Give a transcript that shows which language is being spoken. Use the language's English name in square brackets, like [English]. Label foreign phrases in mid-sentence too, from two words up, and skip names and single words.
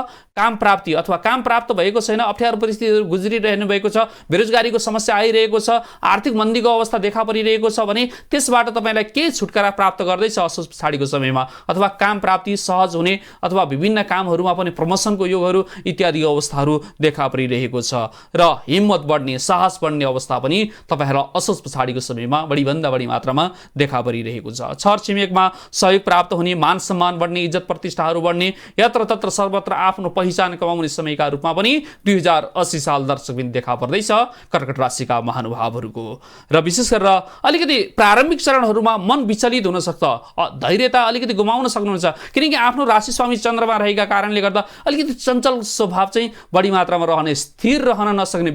[Nepali] काम प्राप्ति अथवा काम प्राप्त भएको छैन, अप्ठ्यारो परिस्थितिहरू गुज्रिरहनु भएको छ, बेरोजगारीको समस्या आइरहेको छ, आर्थिक मन्दीको अवस्था देखा परिरहेको छ भने त्यसबाट तपाईँलाई केही छुटकारा प्राप्त गर्दैछ असोज पछाडिको समयमा, अथवा काम प्राप्ति सहज हुने अथवा विभिन्न कामहरूमा पनि प्रमोसनको योगहरू इत्यादि अवस्थाहरू देखा परिरहेको छ र हिम्मत बढ्ने साहस बढ्ने अवस्था पनि तपाईँहरूलाई असोज पछाडिको समयमा बढीभन्दा बढी मात्रामा देखा परिरहेको छ। छरछिमेकमा सहयोग प्राप्त हुने, मान सम्मान बढ्ने, इज्जत प्रतिष्ठाहरू बढ्ने, यत्र तत्र सर्वत्र आफ्नो पहिचान कमाउने समयका रूपमा पनि 2080 साल दर्शकबिन देखा पर्दैछ कर्कट राशिका महानुभावहरूको। र विशेष गरेर अलिकति प्रारम्भिक चरणहरूमा मन विचलित हुन सक्छ, धैर्यता अलिकति गुमाउन सक्नुहुन्छ किनकि आफ्नो राशि स्वामी चन्द्रमा रहेका कारणले गर्दा अलिकति चञ्चल स्वभाव चाहिँ बढी मात्रामा रहने, स्थिर रहन नसक्ने।